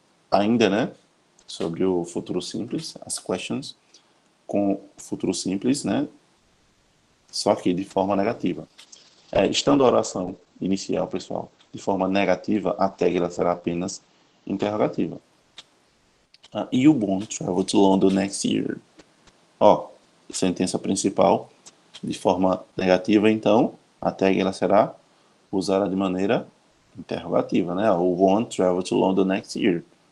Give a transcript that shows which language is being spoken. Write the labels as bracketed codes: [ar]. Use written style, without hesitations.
[pt] Ainda, né? Sobre o futuro simples, as questions com futuro simples, né? Só que de forma negativa. Estando a oração inicial, pessoal, de forma negativa, a tag ela será apenas interrogativa. [en] You won't travel to London next year. [pt] Ó, sentença principal de forma negativa, então a tag ela será usada de maneira interrogativa, né? [en] O won't travel to London next year.